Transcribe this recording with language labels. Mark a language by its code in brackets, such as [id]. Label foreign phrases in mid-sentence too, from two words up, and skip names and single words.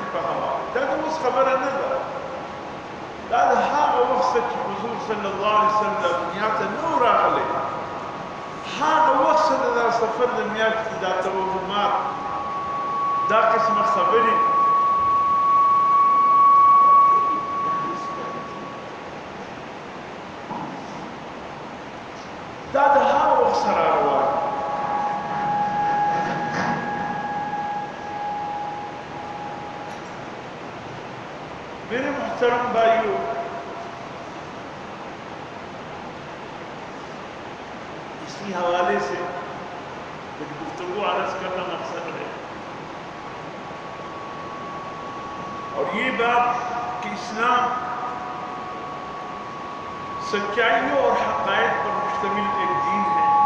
[ps] په حواله، دا د اوس خبره نه ده، دا د هغه وخت چې حضور [ar] صلی الله علیه وسلم [ps] دنیا ته نه و راغلی، هغه وخت د دا سفر د میاشتې دا توهمات، دا قسمه خبرې دا د هغه وخت سره روان۔ [ur] میرے محترم بھائیو، اسی حوالے سے کچھ گفتگو عرض کرنا مقصد ہے، اور یہ بات کہ اسلام سچائیوں اور حقائق پر مشتمل ایک دین ہے۔